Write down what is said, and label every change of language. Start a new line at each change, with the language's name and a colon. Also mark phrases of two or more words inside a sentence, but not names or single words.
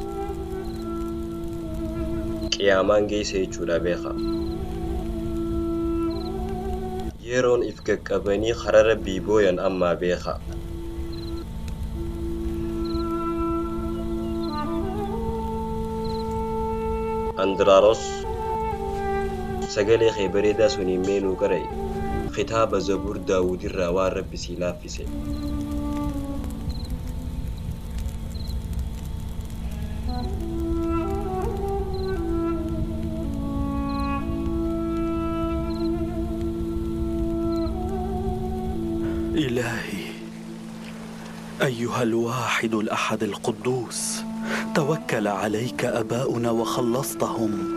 Oromo: qiyaamaan geesse jechuudha beekaa yeroon if qaqqabanii karaa rabbii booyan ammaa beekaa Andraaros sagalee kee bareedaa suniin meenuu qara'e kitaaba Zabuur Daawud irraa waan Rabbi sii laaffise.
Arabic: إلهي أيها الواحد الأحد القدوس توكل عليك آباؤنا وخلصتهم